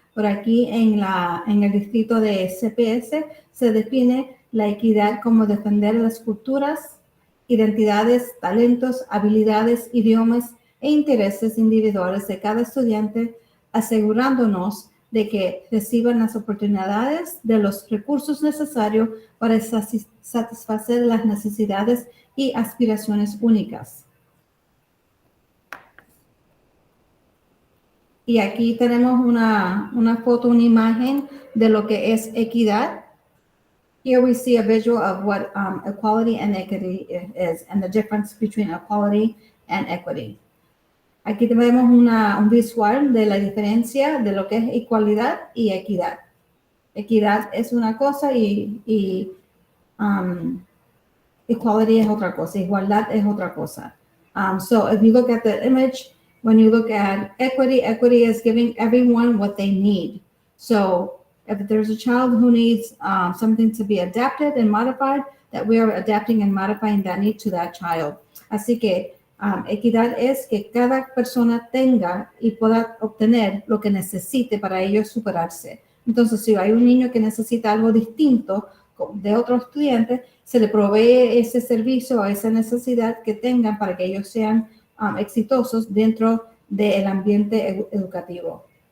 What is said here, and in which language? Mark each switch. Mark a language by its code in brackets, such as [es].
[es] Por aquí en el distrito de CPS se define la equidad como defender las culturas, identidades, talentos, habilidades, idiomas e intereses individuales de cada estudiante, asegurándonos de que reciban las oportunidades de los recursos necesarios para satisfacer las necesidades y aspiraciones únicas. Y aquí tenemos una foto, una imagen de lo que es equidad. [en] Here we see a visual of what equality and equity is and the difference between equality and equity. [es] Aquí tenemos un visual de la diferencia de lo que es igualdad y equidad. Equidad es una cosa y equality es otra cosa. Igualdad es otra cosa. [en] So if you look at the image, when you look at equity, equity is giving everyone what they need. So if there's a child who needs something to be adapted and modified, that we are adapting and modifying that need to that child. [es] Así que equidad es que cada persona tenga y pueda obtener lo que necesite para ellos superarse. Entonces, si hay un niño que necesita algo distinto de otro estudiante, se le provee ese servicio o esa necesidad que tengan para que ellos sean exitosos dentro del ambiente educativo.